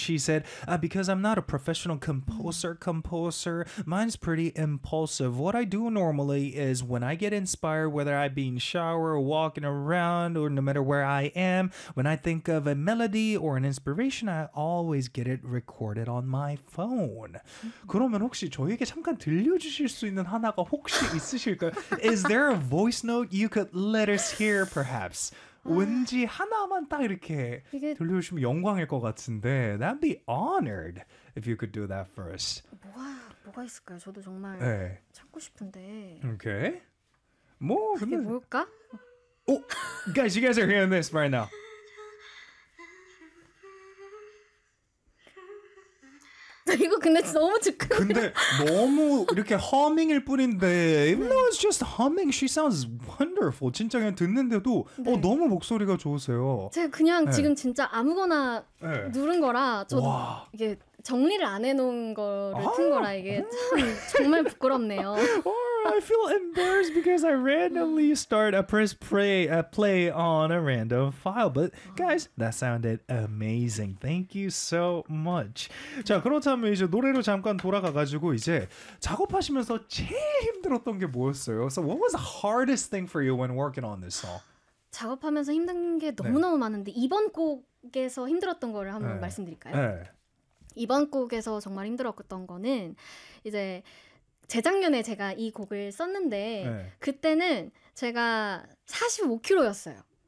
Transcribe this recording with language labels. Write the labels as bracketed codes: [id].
[en] She said, because I'm not a professional composer, mine's pretty impulsive. What I do normally is when I get inspired, whether I be in shower or walking around or no matter where I am, when I think of a melody or an inspiration, I always get it recorded on my phone. [ko] 그러면 혹시 저에게 잠깐 들려주실 수 있는 하나가 혹시 있으실까요? [en] Is there a voice note you could let us hear, perhaps? [ko] 왠지 하나만 딱 이렇게 이게 들려주시면 영광일 것 같은데. [en] I'd be honored if you could do that first. [ko] 뭐가 있을까요? 저도 정말 찾고 싶은데 Okay. 뭐, 이게 근데. 뭘까? 오! [en] Guys, you guys are hearing this right now. [ko] 이거 근데 너무 즉흥이라. 근데 너무 이렇게 허밍일 뿐인데, [en] even though it's just humming, she sounds wonderful. [ko] 진짜 그냥 듣는데도 네. 너무 목소리가 좋으세요. 제가 그냥 지금 진짜 아무거나 누른 거라 저 와. 이게 정리를 안 해놓은 거를 튼 거라 아, 이게 참 정말 부끄럽네요. [en] I feel embarrassed because I randomly start a press play on a random file. But guys, that sounded amazing. Thank you so much. [ko] 자, 그렇다면 이제 노래로 잠깐 돌아가가지고 이제 작업하시면서 제일 힘들었던 게 뭐였어요? [en] So what was the hardest thing for you when working on this song? [ko] 작업하면서 힘든 게 너무너무 많은데 이번 곡에서 힘들었던 거를 한번 말씀드릴까요? 이번 곡에서 정말 힘들었던 거는 이제 재작년에 제가 이 곡을 썼는데 그때는 제가 45kg였어요.